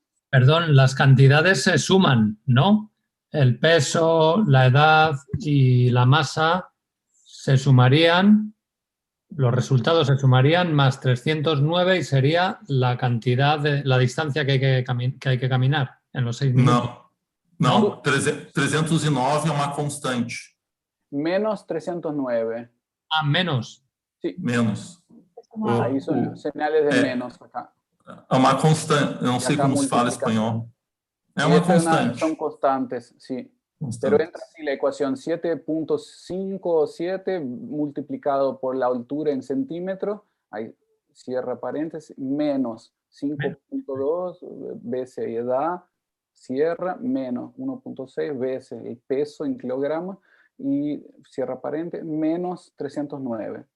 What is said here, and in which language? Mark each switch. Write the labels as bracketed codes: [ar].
[es] Perdón, las cantidades se suman, ¿no? El peso, la edad y la masa se sumarían, los resultados se sumarían más 309 y sería la cantidad la distancia que hay que caminar en los 6 minutos. No, 309 es una constante. Menos 309. Menos. Sí. Menos. Ahí son señales de menos acá. [pt] É uma constante, eu não sei como se fala em espanhol. É uma constante. [es] Son constantes, sí. Pero entra así la ecuación 7.57 multiplicado por la altura en centímetros, ahí cierra paréntesis, menos 5.2 veces edad, cierra, menos 1.6 veces el peso en kilogramos, y cierra paréntesis, menos 309.